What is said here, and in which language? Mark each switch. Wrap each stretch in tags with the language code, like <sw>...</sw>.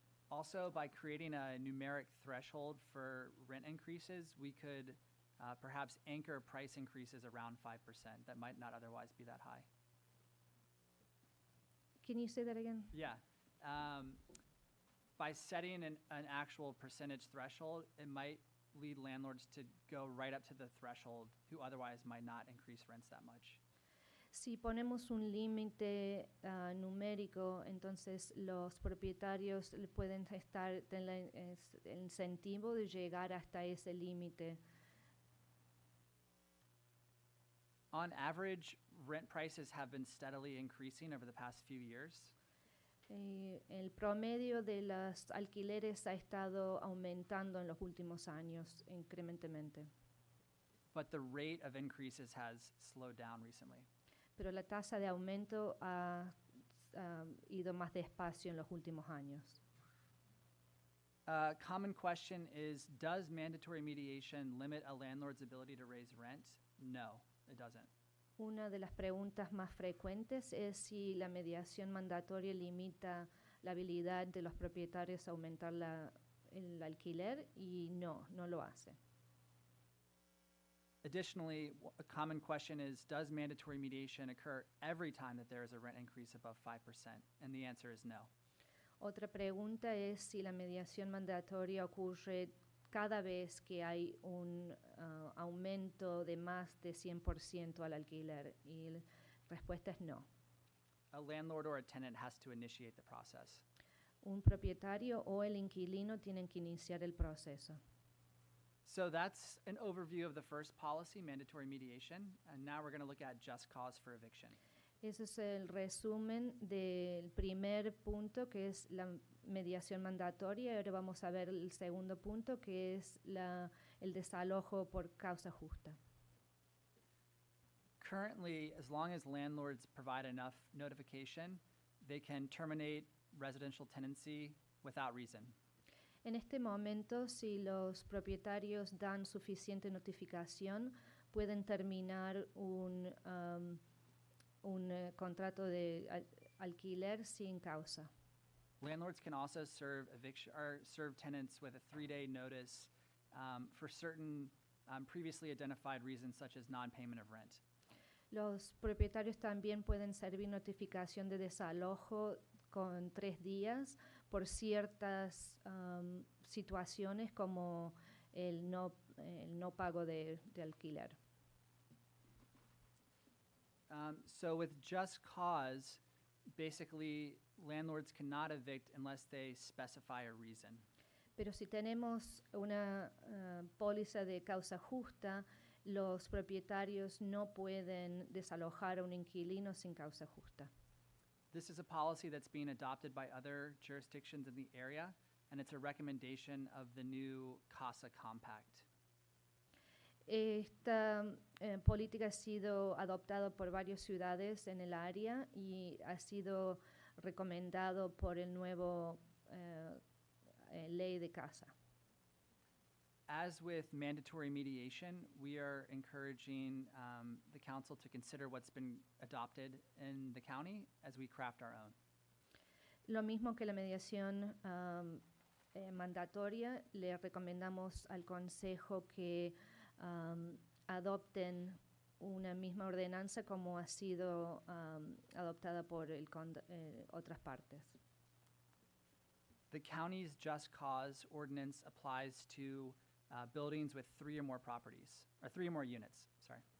<en>Also, by creating a numeric threshold for rent increases, we could perhaps anchor price increases around 5% that might not otherwise be that high. Can you say that again? Yeah. By setting an actual percentage threshold, it might lead landlords to go right up to the threshold who otherwise might not increase rents that much.</en> <es>Si ponemos un límite numérico, entonces los propietarios pueden estar en el incentivo de llegar hasta ese límite.</es> <en>On average, rent prices have been steadily increasing over the past few years.</en> <es>El promedio de los alquileres ha estado aumentando en los últimos años incrementemente,</es> <en>But the rate of increases has slowed down recently.</en> <es>pero la tasa de aumento ha ido más despacio en los últimos años.</es> <en>A common question is, does mandatory mediation limit a landlord's ability to raise rent? No, it doesn't.</en> <es>Una de las preguntas más frecuentes es si la mediación mandatoria limita la habilidad de los propietarios a aumentar el alquiler, y no lo hace.</es> <en>Additionally, a common question is, does mandatory mediation occur every time that there is a rent increase above 5%? And the answer is no.</en> <es>Otra pregunta es si la mediación mandatoria ocurre cada vez que hay un aumento de más de 100% al alquiler, y la respuesta es no.</es> <en>A landlord or a tenant has to initiate the process.</en> <es>Un propietario o el inquilino tienen que iniciar el proceso.</es> <en>So that's an overview of the first policy, mandatory mediation, and now we're going to look at just cause for eviction.</en> <es>Ese es el resumen del primer punto, que es la mediación mandatoria. Ahora vamos a ver el segundo punto, que es el desalojo por causa justa.</es> <en>Currently, as long as landlords provide enough notification, they can terminate residential tenancy without reason.</en> <es>En este momento, si los propietarios dan suficiente notificación, pueden terminar un contrato de alquiler sin causa.</es> <en>Landlords can also serve tenants with a 3-day notice for certain previously identified reasons, such as non-payment of rent.</en> <es>Los propietarios también pueden servir notificación de desalojo con 3 días por ciertas situaciones, como el no pago de alquiler.</es> <en>So with just cause, basically, landlords cannot evict unless they specify a reason.</en> <es>Pero si tenemos una póliza de causa justa, los propietarios no pueden desalojar a un inquilino sin causa justa.</es> <en>This is a policy that's being adopted by other jurisdictions in the area, and it's a recommendation of the new CASA Compact.</en> <es>Esta política ha sido adoptada por varias ciudades en el área y ha sido recomendado por el nuevo ley de casa.</es> <en>As with mandatory mediation, we are encouraging the council to consider what's been adopted in the county as we craft our own.</en> <es>Lo mismo que la mediación mandatoria, le recomendamos al Consejo que adopten una misma ordenanza como ha sido adoptada por otras partes.</es> <en>The county's just cause ordinance applies to buildings with 3 or more properties, or 3 or more units, sorry.</en>